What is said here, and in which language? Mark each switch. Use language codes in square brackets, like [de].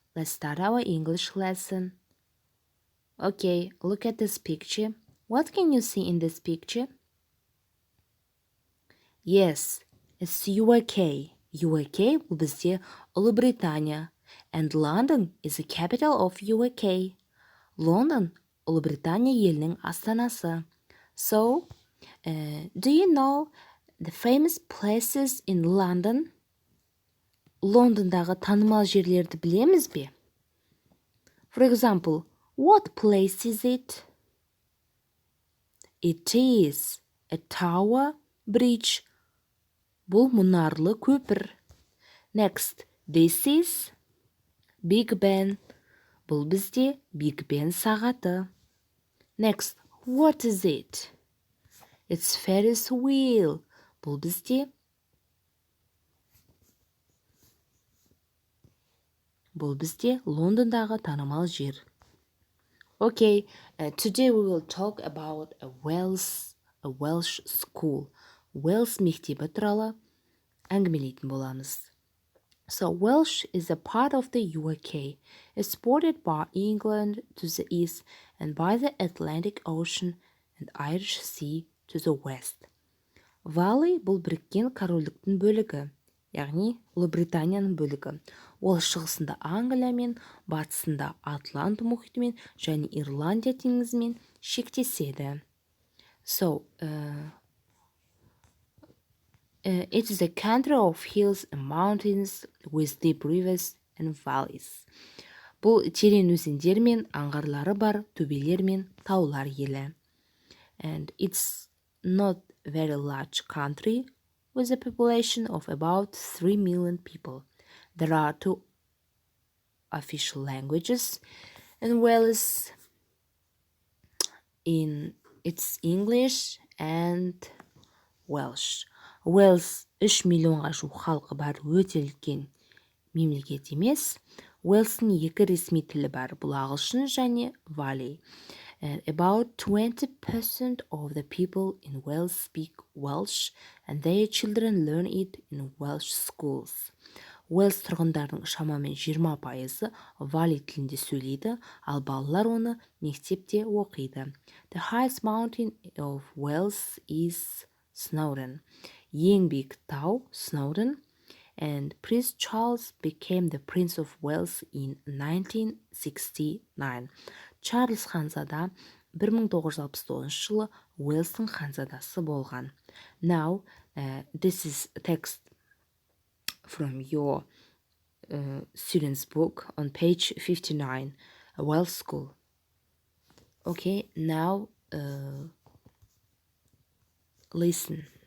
[en] Let's start our English lesson. Okay, look at this picture. What can you see in this picture? Yes, it's UK. [kk] UK бұл бізде Ұлыбритания. [en] And London is the capital of UK. [kk] London Ұлыбритания елінің астанасы. [en] So, do you know the famous places in London? [kk] Лондондағы танымал жерлерді білеміз бе? [en] For example, what place is it? It is a tower bridge. [kk] Бұл мұнарлы көпір. [en] Next, this is Big Ben. [kk] Бұл бізде Big Ben сағаты. [en] Next, what is it? It's Ferris wheel. [kk] Бұл бізде Лондондағы танымал жер. [en] Okay, today we will talk about a Welsh school. [kk] Welsh мектебі туралы әңгімелейтін боламыз. [en] So Welsh is a part of the UK. It's bordered by England to the east and by the Atlantic Ocean and Irish Sea to the west. [kk] Валлey бұл біріккен корольдіктің бөлігі, яғни Ұлыбританияның бөлігі. Ол шығысында Англиямен, батысында Атлант мұхитымен және Ирландия теңізімен шектеседі. [en] So, it is a country of hills and mountains with deep rivers and valleys. [kk] Бұл терең өзендер мен аңғарлары бар төбелер мен таулар елі. [en] And it's not a very large country with a population of about 3 million people. There are 2 official languages in Wales. It's English and Welsh. [kk] Wales 3 миллионға жуық халқы бар өте үлкен мемлекет емес. Уэльстің 2 ресми тілі бар. Бұл Ағылшын және Валлey. [en] And about 20% of the people in Wales speak Welsh and their children learn it in Welsh schools. [kk] Уэльс тұрғындарының шамамен 20% Валлey тілінде сөйлейді, ал балалар оны мектепте оқиды. [en] The highest mountain of Wales is Snowdon. [kk] Ең биік тау Snowdon. [en] And Prince Charles became the Prince of Wales in 1969. [kk] Чарльз ханзада 1969 жылы Уэльстің ханзадасы болған. [en] Now, this is a text from your student's book on page 59, a Welsh school. Okay, now listen.